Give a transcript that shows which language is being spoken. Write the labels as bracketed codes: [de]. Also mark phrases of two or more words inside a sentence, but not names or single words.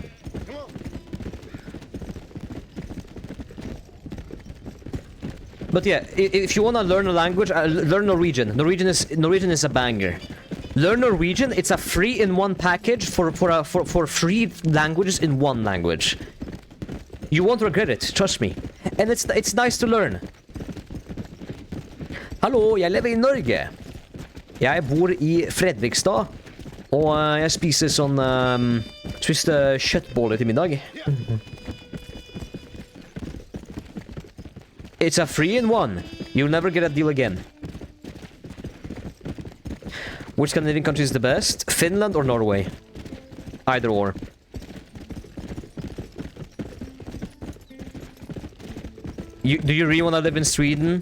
[en] But yeah, if you want to learn a language, learn Norwegian. Norwegian is a banger. Learn Norwegian. It's a free-in-one package for free languages in one language. You won't regret it, trust me. And it's nice to learn. [no] Hallo, jeg lever i Norge. Jeg bor i Fredrikstad, og jeg spiser sånn... spiste kjøttboller til middag. [en] It's a free-in-one. You'll never get a deal again. Which Scandinavian country is the best? Finland or Norway? Either or. Do you really want to live in Sweden?